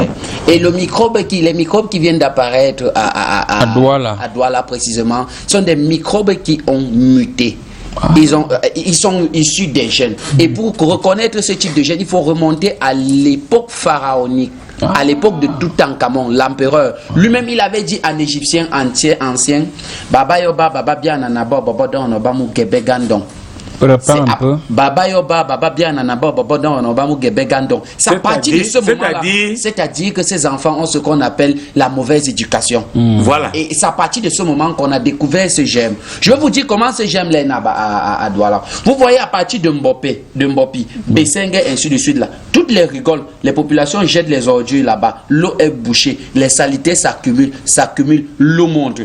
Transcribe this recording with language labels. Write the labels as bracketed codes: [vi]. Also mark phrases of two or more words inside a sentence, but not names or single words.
[fr] Et les microbes qui viennent d'apparaître à Douala précisément, sont des microbes qui ont muté. Ils sont issus des gènes. Et pour reconnaître ce type de gènes, il faut remonter à l'époque pharaonique. À l'époque de Toutankhamon, l'empereur, lui-même il avait dit en égyptien ancien, Baba Yoba, Baba Biananaba, Baba Donobamu Gebegandon. Baba Yoba, Baba Biananaba, Baba Donobamu Gebegandon. C'est à partir de ce moment-là, c'est-à-dire que ces enfants ont ce qu'on appelle la mauvaise éducation. Voilà. Et c'est à partir de ce moment qu'on a découvert ce germe. Je vais vous dire comment ce germe là à Douala. Vous voyez à partir de Mbopi, Bessengue et ainsi de suite là. Toutes les rigoles, les populations jettent les ordures là-bas. L'eau est bouchée, les saletés s'accumulent, l'eau monte.